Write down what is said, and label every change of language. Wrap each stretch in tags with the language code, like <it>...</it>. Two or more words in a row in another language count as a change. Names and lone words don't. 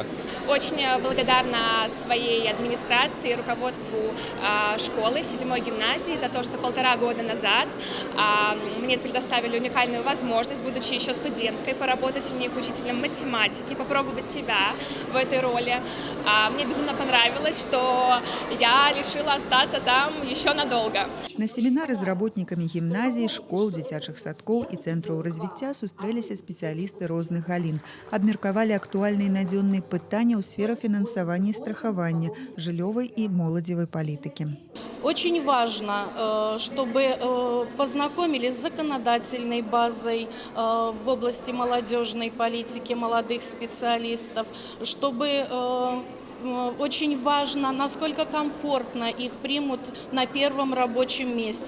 <ru>Очень благодарна своей администрации, руководству школы 7-й гимназии за то, что 1,5 года назад мне предоставили уникальную возможность, будучи еще студенткой, поработать у них учителем математики, попробовать себя в этой роли. Мне безумно понравилось, что я решила остаться там еще надолго.</ru> <be>На семінары з работнікамі гімназій, школ, дзіцячых садкоў і цэнтраў развіцця сустрэліся спецыялісты розных галін. Абмеркавалі актуальныя надзённыя пытанні ў сферы фінансавання і страхавання, жыллёвай і моладзевай палітыкі.</be> <ru>Очень важно, чтобы познакомились с законодательной базой в области молодежной политики молодых специалистов, чтобы очень важно, насколько комфортно их примут на первом рабочем месте.</ru>